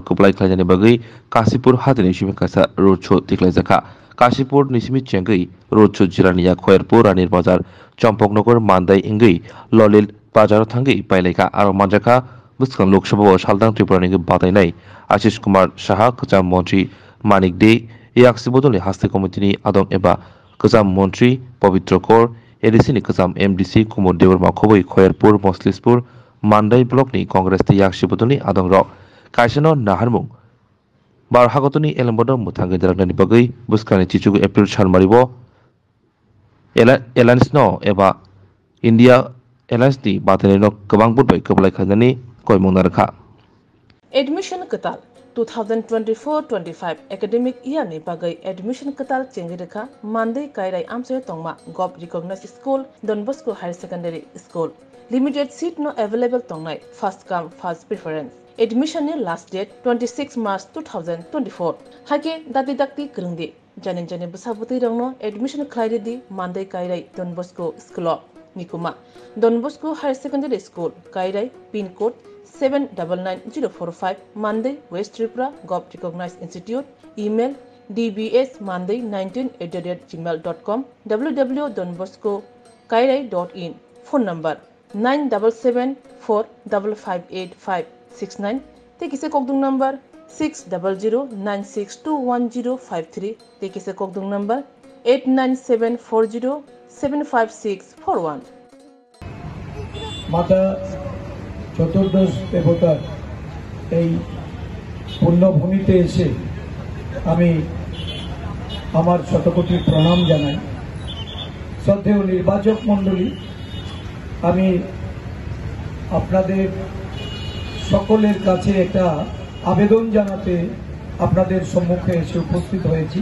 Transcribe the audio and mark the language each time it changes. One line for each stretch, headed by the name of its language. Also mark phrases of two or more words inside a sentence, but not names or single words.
Kok Borok: कप्लाय खलायजानि बागै काशीपुर हादोरनि सिम कासा
English: road show
Kok Borok: तिख्लायजागा काशीपुर निसिमि चेंगै
English: road show
Kok Borok: जिरानिया खयरपुर रानीर बाजार चम्पकनगर मानदाय इंगै ललिल बाजार थांगै पाइलायका आरो मानजाका बुस्कां लोकसभा सालथां त्रिपुरानि बादायनाय आशीष कुमार साहा गोजाम मंत्री मानिक दे याक्सि बदलनि हास्ते कमिटिनि आदम एबा गोजाम मंत्री पवित्र कौर एडिसिनि गोजाम एमडीसी कुमार देवरमा खबै खयरपुर मसलिसपुर मानदाय ब्लकनि कांग्रेस याक्सि बदलनि आदम र कायसेनो नाहारमुं बारहागतनि एलम्बद मुथांगै दारागनानि बागै बुस्कानि 30 एप्रिल सानमारिबो एलायंस एबा India Alliance ni bathani no kebang pun bai keblai khanani koi monarkha. Admission ketal 2024-25
English: academic year
Kok Borok: ni bagai admission ketal chengirekha Monday kairai amse tongma
English: gov recognized school
Kok Borok: Don Bosco Higher Secondary School.
English: Limited seat no available tongnai first come first preference. Admission ni last date 26 March 2024.
Kok Borok: Hake dati kerungdi jane besabuti rongno admission khlaide di Monday kairai Don Bosco School Nikuma Don Bosco Higher Secondary School kairai
English: pin code
Kok Borok: 799045 Monday West Tripura Gov Recognized Institute.
English: Email dbsmonday19@gmail.com www.donboscokairai.in. Phone number 9774558569. Take is a Kokdung number 60096211053. Take is a Kokdung number 89740756441.
Bangla: মাতা চতুর্দশ দেবতার এই পুণ্যভূমিতে এসে আমি আমার শতকোটি প্রণাম জানাই। শ্রদ্ধেয় নির্বাচক মণ্ডলী, আমি আপনাদের সকলের কাছে একটা আবেদন জানাতে আপনাদের সম্মুখে এসে উপস্থিত হয়েছি।